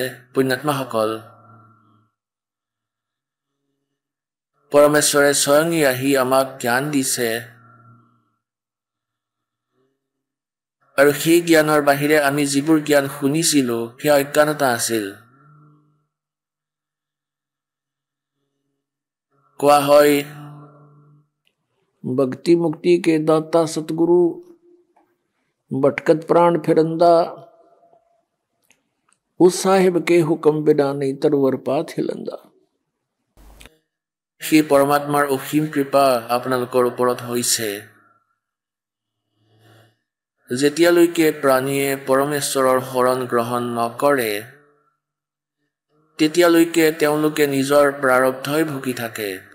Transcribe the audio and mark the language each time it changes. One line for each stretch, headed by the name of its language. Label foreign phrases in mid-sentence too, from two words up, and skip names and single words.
Assamese: পুণ্যাত্মাসকল, পৰমেশ্বৰে স্বয়ং আহি আমাক জ্ঞান দিছে আৰু সেই জ্ঞানৰ বাহিৰে আমি যিবোৰ জ্ঞান শুনিছিলোঁ সেয়া অজ্ঞানতা আছিল। কোৱা হয়,
Hindi: भक्ति मुक्ति के दाता सतगुरु, भटकत प्राण फिरंदा, उस साहिब के हुक्म बिना नहीं तरवर पात हिलंदा।
Assamese: সেই পৰমাত্মাৰ অসীম কৃপা আপোনালোকৰ ওপৰত হৈছে। যেতিয়ালৈকে প্ৰাণীয়ে পৰমেশ্বৰৰ শৰণ গ্ৰহণ নকৰে তেতিয়ালৈকে তেওঁলোকে নিজৰ প্ৰাৰব্ধই ভুগি থাকে।